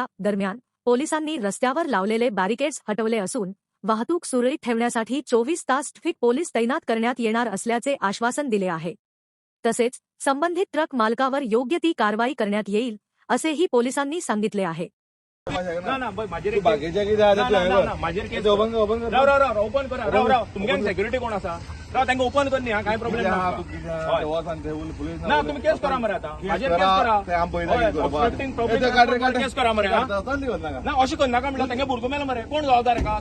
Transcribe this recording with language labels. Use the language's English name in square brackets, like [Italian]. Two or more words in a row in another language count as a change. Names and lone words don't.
[Marathi] दरम्यान पोलिसांनी रस्त्यावर लावलेले बॅरिकेड्स हटवले असून वाहतूक सुरळीत ठेवण्यासाठी 24 तास ट्रॅफिक पोलीस तैनात करण्यात येणार असल्याचे आश्वासन दिले आहे। तसेच संबंधित ट्रक मालकावर योग्य ती कारवाई करण्यात येईल असेही पोलिसांनी सांगितले आहे। [Konkani] तुमच्यान सेक्युरिटी कोण आसा तांकां ओपन कर न्ही, काय प्रॉब्लेम ना तुम्ही केस करा मरे। आता माजेर केस करा, केस करा मरे। ना अशें करनाका म्हणल्यार तांगे भुरगो मेलो मरे, कोण जबाबदार का?